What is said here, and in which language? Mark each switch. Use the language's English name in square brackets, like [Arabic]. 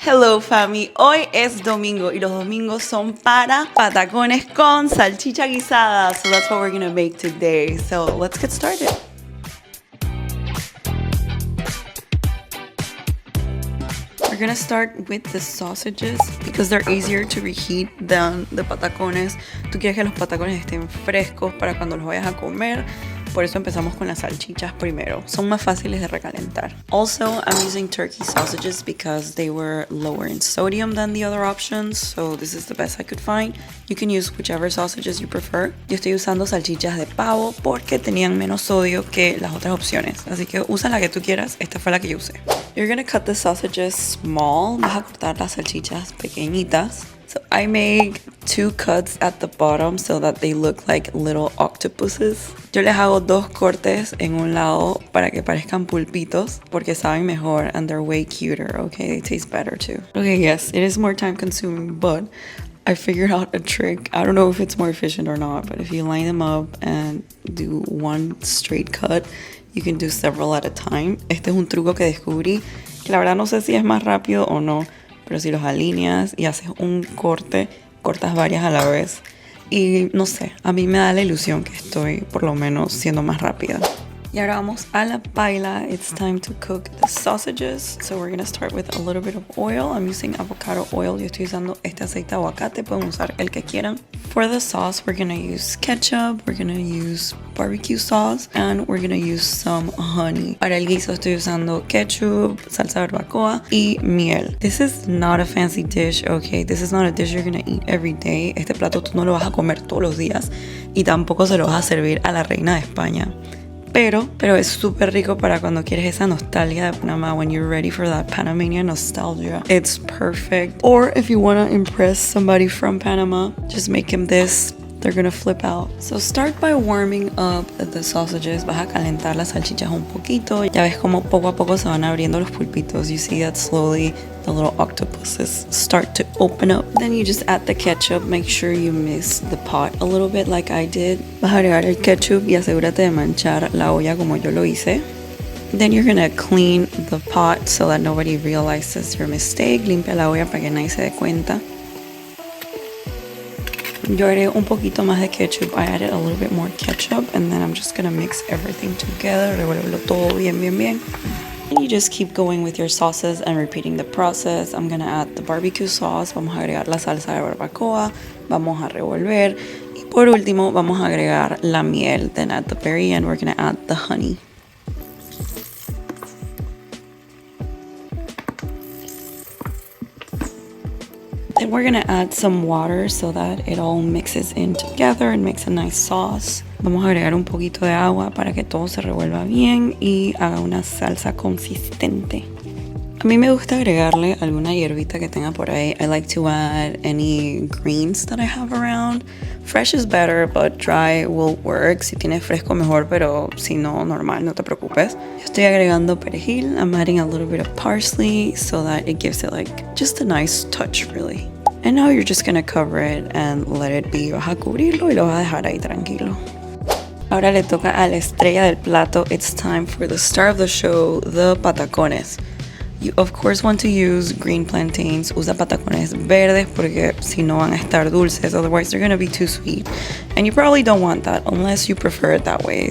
[English] Hello fami, [Spanish] hoy es domingo y los domingos son para patacones con salchicha guisada. [English] So that's what we're gonna make today. So let's get started. We're gonna start with the sausages because they're easier to reheat than the patacones. [Spanish] Tú quieres que los patacones estén frescos para cuando los vayas a comer. Por eso empezamos con las salchichas primero. Son más fáciles de recalentar. [English] Also, I'm using turkey sausages because they were lower in sodium than the other options. So this is the best I could find. You can use whichever sausages you prefer. [Spanish] Yo estoy usando salchichas de pavo porque tenían menos sodio que las otras opciones. Así que usa la que tú quieras. Esta fue la que yo usé. [English] You're gonna cut the sausages small. [Spanish] Vas a cortar las salchichas pequeñitas. [English] So I make 2 cuts at the bottom so that they look like little octopuses. [Spanish] Yo les hago 2 cortes en un lado para que parezcan pulpitos porque saben mejor [English] and they're way cuter, okay? They taste better too. Okay, yes, it is more time consuming, but I figured out a trick. I don't know if it's more efficient or not, but if you line them up and do one straight cut, you can do several at a time. [Spanish] Este es un truco que descubrí que la verdad no sé si es más rápido o no. Pero si los alineas y haces un corte, cortas varias a la vez. Y no sé, a mí me da la ilusión que estoy por lo menos siendo más rápida. Y ahora vamos a la paila. [English] It's time to cook the sausages. So we're gonna start with a little bit of oil. I'm using avocado oil. [Spanish] Yo estoy usando este aceite de aguacate. Pueden usar el que quieran. [English] For the sauce, we're gonna use ketchup. We're gonna use barbecue sauce. And we're gonna use some honey. [Spanish] Para el guiso estoy usando ketchup, salsa barbacoa y miel. [English] This is not a fancy dish, okay? This is not a dish you're gonna eat every day. [Spanish] Este plato tú no lo vas a comer todos los días. Y tampoco se lo vas a servir a la reina de España. Pero es súper rico para cuando quieres esa nostalgia de Panamá. [English] When you're ready for that Panamanian nostalgia, it's perfect. Or if you want to impress somebody from Panama, just make them this. They're gonna flip out. So start by warming up the sausages. [Spanish] Vas a calentar las salchichas un poquito. Ya ves como poco a poco se van abriendo los pulpitos. [English] You see that slowly the little octopuses start to open up. Then you just add the ketchup. Make sure you mix the pot a little bit like I did. [Spanish] Vas a agregar el ketchup y asegúrate de manchar la olla como yo lo hice. [English] Then you're gonna clean the pot so that nobody realizes your mistake. [Spanish] Limpia la olla para que nadie se dé cuenta. Yo agregué un poquito más de ketchup. [English] I added a little bit more ketchup and then I'm just gonna mix everything together. [Spanish] Revuélvelo todo bien. [English] And you just keep going with your sauces and repeating the process. I'm gonna add the barbecue sauce. [Spanish] Vamos a agregar la salsa de barbacoa. Vamos a revolver. Y por último vamos a agregar la miel. [English] Then at the very end we're gonna add the honey. Then we're gonna add some water so that it all mixes in together and makes a nice sauce. [Spanish] Vamos a agregar un poquito de agua para que todo se revuelva bien y haga una salsa consistente. A mí me gusta agregarle alguna hierbita que tenga por ahí. [English] I like to add any greens that I have around. Fresh is better, but dry will work. [Spanish] Si tienes fresco mejor, pero si no, normal, no te preocupes. Yo estoy agregando perejil. [English] I'm adding a little bit of parsley so that it gives it like just a nice touch, really. And now you're just gonna cover it and let it be. [Spanish] Vas a cubrirlo y lo vas a dejar ahí tranquilo. Ahora le toca a la estrella del plato. [English] It's time for the star of the show, the patacones. You of course want to use green plantains. [Spanish] Usa patacones verdes porque si no van a estar dulces. [English] Otherwise they're gonna be too sweet. And you probably don't want that unless you prefer it that way.